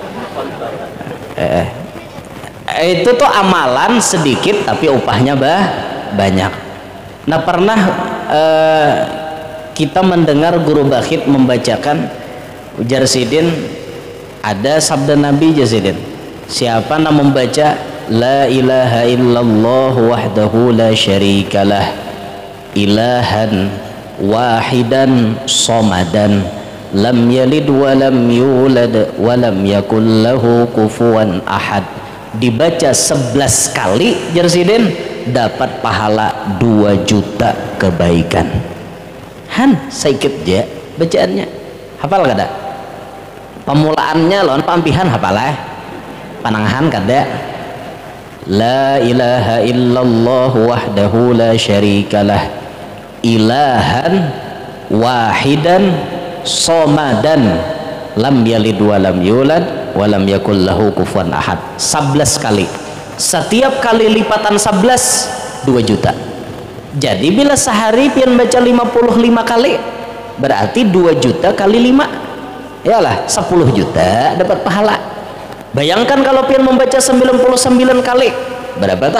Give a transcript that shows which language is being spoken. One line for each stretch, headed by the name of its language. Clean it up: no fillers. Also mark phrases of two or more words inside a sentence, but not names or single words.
Banjar: Itu tuh amalan sedikit tapi upahnya banyak. Nah pernah kita mendengar guru Bakhit membacakan ujar Sidin, ada sabda Nabi Jasidin, siapa yang membaca
Arabic: لا إله إلا الله وحده لا شريك له إلها واحدا صمدا لم يلد ولم يولد ولم يكن له كفوا أحد,
Banjar: dibaca 11 kali Jersidin dapat pahala 2 juta kebaikan. Han sedikit aja bacaannya, hafal kada? Pemulaannya lawan pampihan hafal panangahan kada?
Arabic: لا إله إلا الله وحده لا شريك له إلها واحدا صمدا لم يلد ولم يولد ولم يكن له كفوا أحد.
Banjar: 11 kali, setiap kali lipatan 11 2 juta. Jadi bila sehari pian baca 55 kali berarti 2 juta kali 5 yalah 10 juta dapat pahala. Bayangkan kalau pian membaca 99 kali berapa tak?